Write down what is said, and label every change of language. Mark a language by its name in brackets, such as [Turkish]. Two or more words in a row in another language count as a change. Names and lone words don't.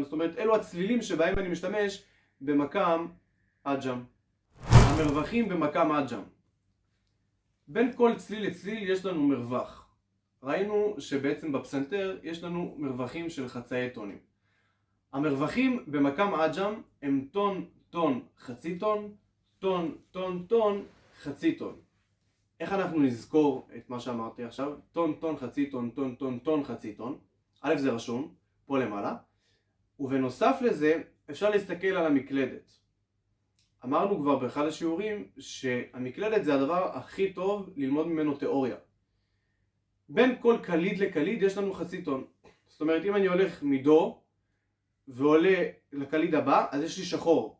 [Hebrew] זאת אומרת, אלו הצלילים שבהם אני משתמש במקם עג'ם. המרווחים במקם עג'ם. בין כל צליל לצליל יש לנו מרווח. ראינו שבעצם בפסנתר יש לנו מרווחים של חצאי טונים. המרווחים במקם עג'ם הם טון, טון, חצי טון, טון, טון, טון, חצי טון. איך אנחנו נזכור את מה שאמרתי עכשיו? טון, טון, חצי טון, טון, טון, טון, חצי טון. א', זה רשום, פה למעלה. ובנוסף לזה, אפשר להסתכל על המקלדת. אמרנו כבר באחד השיעורים שהמקלדת זה הדבר הכי טוב ללמוד ממנו תיאוריה. בין כל קליד לקליד יש לנו חצי טון. זאת אומרת, אם אני הולך מדו ועולה לקליד הבא, אז יש לי שחור.